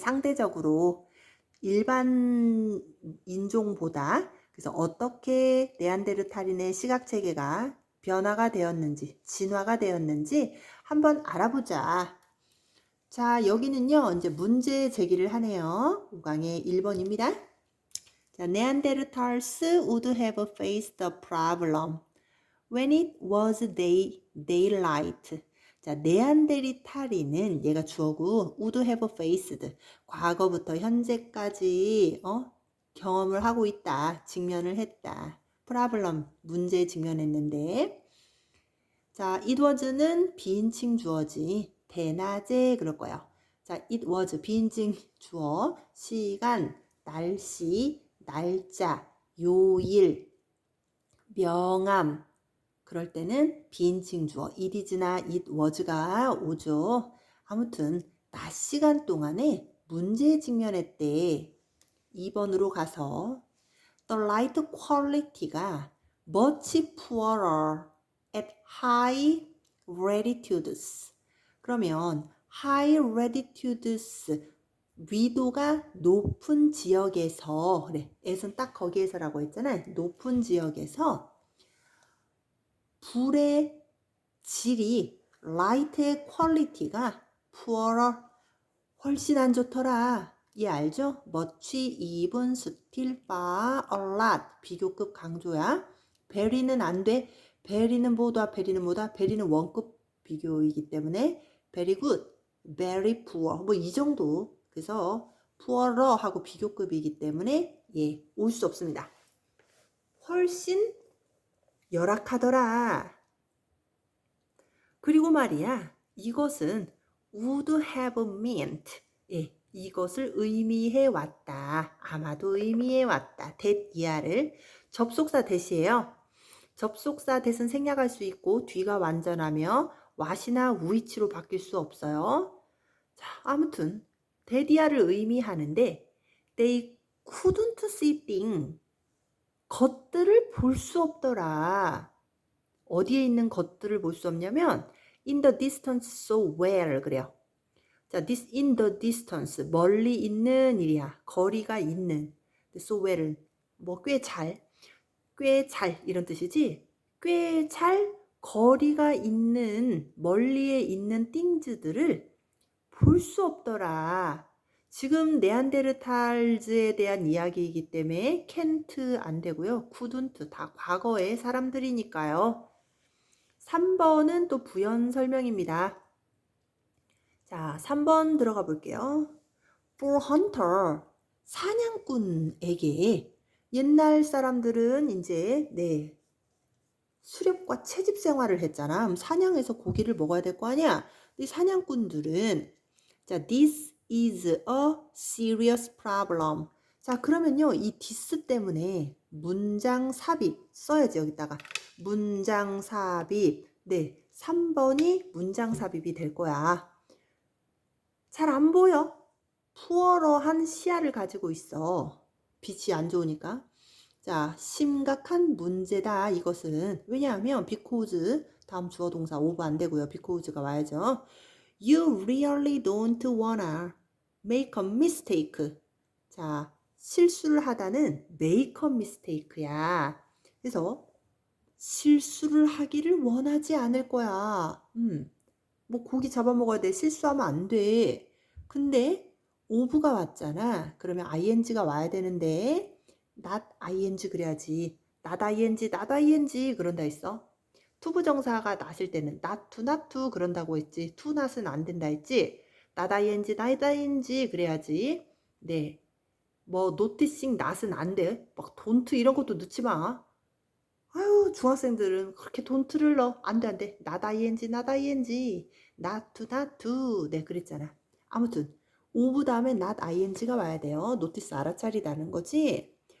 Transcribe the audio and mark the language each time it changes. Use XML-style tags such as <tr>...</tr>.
<ko>상대적으로 일반 인종보다. 그래서 어떻게 네안데르탈인의 시각 체계가 변화가 되었는지, 진화가 되었는지 한번 알아보자. 자, 여기는요, 이제 문제 제기를 하네요. 5강의 1번입니다.</ko> <en>자, Neanderthals would have faced the problem when it was daylight.</en> <ko>자, 네안데르탈인은 얘가 주어고 would have faced. 과거부터 현재까지 경험을 하고 있다. 직면을 했다. problem, 문제에 직면했는데. 자, it was는 비인칭 주어지. 대낮에 그럴 거예요. 자, it was 비인칭 주어, 시간, 날씨, 날짜, 요일, 명암. 그럴 때는 비인칭 주어 it is나 it was가 오죠. 아무튼 낮 시간 동안에 문제에 직면했대. 2번으로 가서</ko> <en>The light quality가 much poorer at high latitudes.</en> <ko>그러면 high latitudes 위도가 높은 지역에서, 그래, 에선 딱 거기에서라고 했잖아요. 높은 지역에서 불의 질이, 라이트의 퀄리티가 poorer, 훨씬 안 좋더라. 얘 알죠? much, even, still, far, a lot. 비교급 강조야. very는 안 돼. very는 뭐다? very는 뭐다? very는 원급 비교이기 때문에 very good, very poor. 뭐 이 정도. 그래서 poorer 하고 비교급이기 때문에 올 수 없습니다. 훨씬 열악하더라. 그리고 말이야, 이것은</ko> <en>would have meant.</en> <ko>이것을 의미해 왔다. 아마도 의미해 왔다. that 이하를 접속사 대시예요. 접속사 대신 생략할 수 있고 뒤가 완전하며 what이나 which로 바뀔 수 없어요. 자, 아무튼</ko> <en>that</en> <ko>이하를 의미하는데</ko> <en>they couldn't see things.</en> <ko>것들을 볼 수 없더라. 어디에 있는 것들을 볼 수 없냐면</ko> <en>in the distance so well</en> <ko>그래요. 자, this in the distance 멀리 있는 일이야. 거리가 있는. so well은 뭐 꽤 잘 이런 뜻이지. 꽤 잘 거리가 있는 멀리에 있는 things들을 볼 수 없더라. 지금 네안데르탈즈에 대한 이야기이기 때문에 can't 안 되고요. couldn't 다 과거의 사람들이니까요. 3번은 또 부연 설명입니다. 자, 3번 들어가 볼게요. For hunter, 사냥꾼에게 옛날 사람들은 이제 수렵과 채집 생활을 했잖아. 그럼 사냥해서 고기를 먹어야 될 거 아니야. 이 사냥꾼들은 자,</ko> <en>this is a serious problem.</en> <ko>자, 그러면요. 이 this 때문에 문장 삽입 써야지 여기다가. 문장 삽입. 3번이 문장 삽입이 될 거야. 잘 안 보여? 푸어러한 시야를 가지고 있어. 빛이 안 좋으니까. 자, 심각한 문제다. 이것은 왜냐하면 because 다음 주어 동사 over 안 되고요. because가 와야죠.</ko> <en>You really don't wanna make a mistake.</en> <ko>자, 실수를 하다는 make a mistake야. 그래서 실수를 하기를 원하지 않을 거야. 뭐 고기 잡아먹어야 돼. 실수하면 안 돼. 근데 오브가 왔잖아. 그러면 ing가 와야 되는데 not ing 그래야지. not ing, not ing 그런다 했어. 투부정사가 not일 때는 not to, not to 그런다고 했지. to not은 안 된다 했지. not ing, not ing 그래야지. 네. 뭐 noticing not은 안 돼. 막 don't 이런 것도 넣지 마. 아유, 중학생들은 그렇게 돈트를 넣어. 안 돼, 안 돼. not ing, not ing. not to, not to. 네, 그랬잖아. 아무튼, 오브 다음에 not ing가 와야 돼요. 노티스 알아차리다는 거지.</ko>